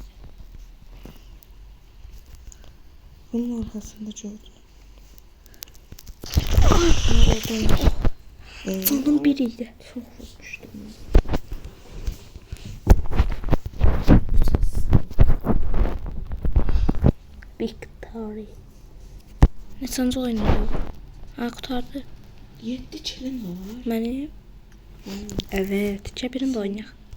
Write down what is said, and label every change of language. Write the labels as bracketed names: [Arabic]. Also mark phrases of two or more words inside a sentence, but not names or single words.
[Turkish] Bunun arkasında gördüm. Oradaymış. Sandım biriydi. Çok vurmuştum. Victory. [Azerbaijani] Neçənci oynayır? Ha, qutardı. 7 kilin var. Mənim. Evet, birində oynayaq.